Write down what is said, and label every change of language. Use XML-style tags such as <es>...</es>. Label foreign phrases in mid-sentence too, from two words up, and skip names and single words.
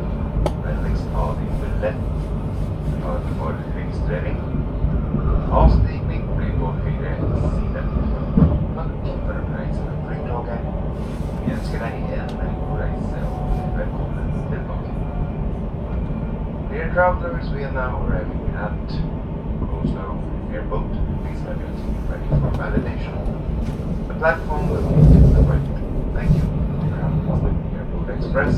<no>Vennligst ta din billett. Klar for registrering. Avstigning blir på høyre side. Takk for reisen med flytoget. Vi ønsker deg en god reise og velkommen tilbake.</no> <en>Dear travelers, we are now arriving at Oslo Airport. Please have your seat ready for validation. The platform will be to the right. Thank you. Airport Express.</en>